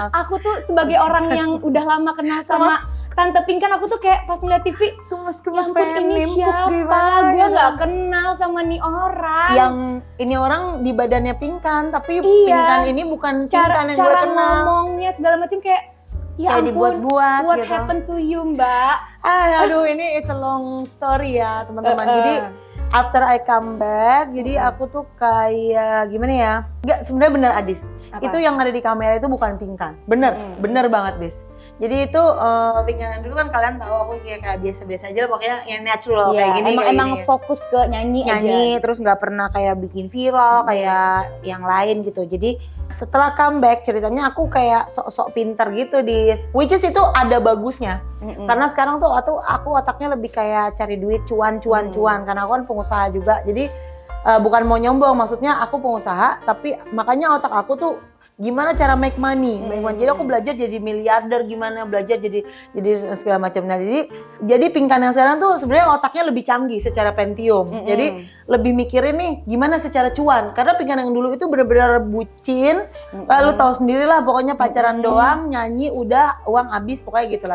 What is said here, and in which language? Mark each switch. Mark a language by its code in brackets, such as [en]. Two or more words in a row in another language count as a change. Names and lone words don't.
[id] Aku tuh sebagai orang yang udah lama kenal sama Tante Pinkan, aku tuh kayak pas ngeliat TV, ya ampun ini siapa? Gue nggak kenal sama nih orang. Yang ini orang di badannya Pinkan, tapi Iya. Pinkan ini bukan cara Pinkan yang gue cara kenal. ngomongnya segala macam kayak ya Kayak ampun, dibuat-buat what gitu. [en] happened to you, [id] Mbak? Aduh, ini [en] it's a long story [id] ya teman-teman. [en] Jadi after I come back, [id] jadi aku tuh kayak gimana ya? Enggak, sebenarnya bener Adis. Apa? Itu yang ada di kamera itu bukan Pinkan. Bener, bener banget Dis. Jadi itu Pinkan dulu kan kalian tahu aku kayak biasa-biasa aja lah, pokoknya yang natural Iya, kayak gini. kayak emang gini. fokus ke nyanyi aja. Terus nggak pernah kayak bikin viral kayak yang lain gitu. Jadi setelah comeback ceritanya aku kayak sok-sok pinter gitu di [en] which is [id] itu ada bagusnya. Karena sekarang tuh aku otaknya lebih kayak cari duit cuan karena aku kan pengusaha juga. Jadi bukan mau nyombong, maksudnya aku pengusaha tapi makanya otak aku tuh gimana cara [en] make money. [id] Jadi aku belajar jadi miliarder, gimana belajar jadi segala macam. Nah, jadi Pinkan yang sekarang tuh sebenarnya otaknya lebih canggih secara Pentium. Jadi lebih mikirin nih gimana secara cuan. Karena Pinkan yang dulu itu benar-benar bucin. Lu tahu sendiri lah, pokoknya pacaran doang, nyanyi udah uang habis pokoknya gitulah.